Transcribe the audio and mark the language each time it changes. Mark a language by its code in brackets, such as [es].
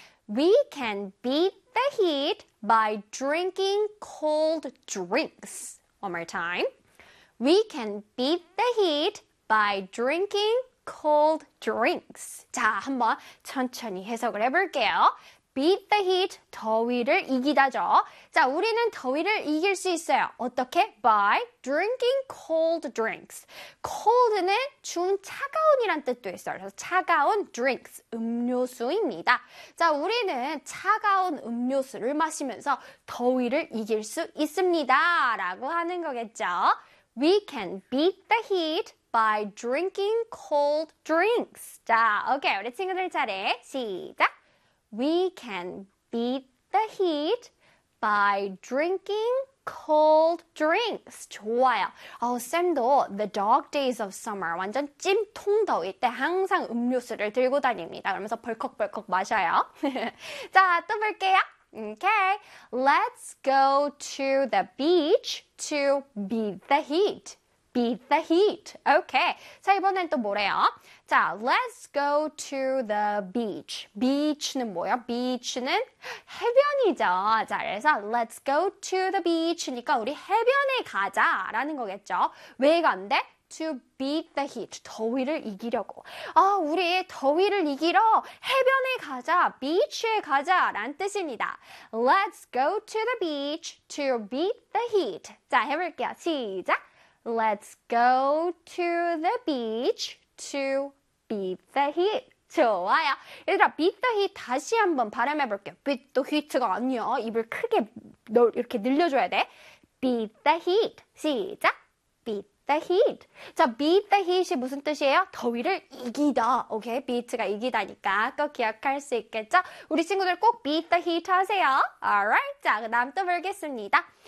[en] We can beat the heat by drinking cold drinks. One more time. We can beat the heat by drinking cold drinks. [ko] 자, 한번 천천히 해석을 해볼게요. [en] Beat the heat, [ko] 더위를 이기다죠. 자, 우리는 더위를 이길 수 있어요. 어떻게? [en] By drinking cold drinks. Cold는 [ko] 추운 차가운 차가운이란 뜻도 있어요. 그래서 차가운 drinks, 음료수입니다. 자, 우리는 차가운 음료수를 마시면서 더위를 이길 수 있습니다. 라고 하는 거겠죠. [en] We can beat the heat by drinking cold drinks. [ko] 자, 오케이. 우리 친구들 차례. 시작. [en] We can beat the heat by drinking cold drinks. [ko] 좋아요. 쌤도 [en] the dog days of summer, [ko] 완전 찜통 더위 때 항상 음료수를 들고 다닙니다. 그러면서 벌컥벌컥 마셔요. 자, 또 볼게요. [en] Okay, let's go to the beach to beat the heat. Beat the heat. Okay. [ko] 자, 이번엔 또 뭐래요? [en] 자, let's go to the beach. [ko] Beach는 뭐예요? Beach는 해변이죠. 자, 그래서 [en] let's go to the beach [ko] 니까 우리 해변에 가자라는 거겠죠. 왜 간대? [en] To beat the heat. [ko] 더위를 이기려고. 아, 우리 더위를 이기러 해변에 가자. Beach에 가자라는 뜻입니다. [en] Let's go to the beach to beat the heat. [ko] 자, 해볼게요. 시작! [en] Let's go to the beach to beat the heat. [ko] 좋아요. 얘들아, [en] beat the heat [ko] 다시 한번 발음해 볼게요. [en] Beat the heat가 아니야. [ko] 입을 크게 이렇게 늘려줘야 돼. [en] Beat the heat. 시작. Beat the heat. [ko] 자, [en] beat the heat [ko] 이 무슨 뜻이에요? 더위를 이기다. 오케이, beat가 이기다니까 꼭 기억할 수 있겠죠? 우리 친구들 꼭 [en] beat the heat [ko] 하세요. Alright, 자, 그 다음 또 보겠습니다.